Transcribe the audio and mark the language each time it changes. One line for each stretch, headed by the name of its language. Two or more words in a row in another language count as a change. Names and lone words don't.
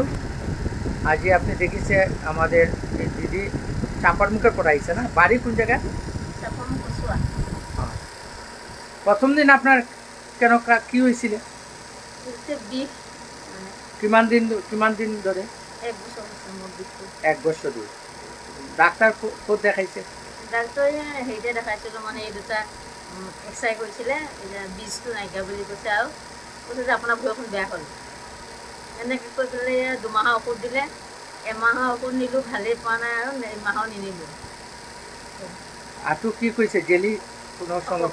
Bangla: আজি আপনি দেখিছে আমাদের এই দিদি চাপার মুখে পড়াইছে না, বাড়ি কোন জায়গায়? হ্যাঁ। প্রথম দিন আপনার কেন কি হয়েছিল? কিমান দিন ধরে? এক বছর ধরে। ডাক্তার কোথায় দেখাইছে?
Assamese: ডাক্তৰ হেৰিতে দেখাইছিলোঁ, মানে এই দুটা এক্সৰে কৰিছিলে, বীজটো নাইকিয়া বুলি কৈছে আৰু কৈছে যে আপোনাৰ ভৰিখন বেয়া হ'ল। এনেকৈ কৈ পেলাই 2 মাহৰ ঔষধ দিলে, এমাহৰ ঔষধ নিলোঁ, ভালেই পোৱা নাই আৰু এমাহৰ নিনিলোঁ। আঁঠু কি কৈছে? জেলি কোনো সময়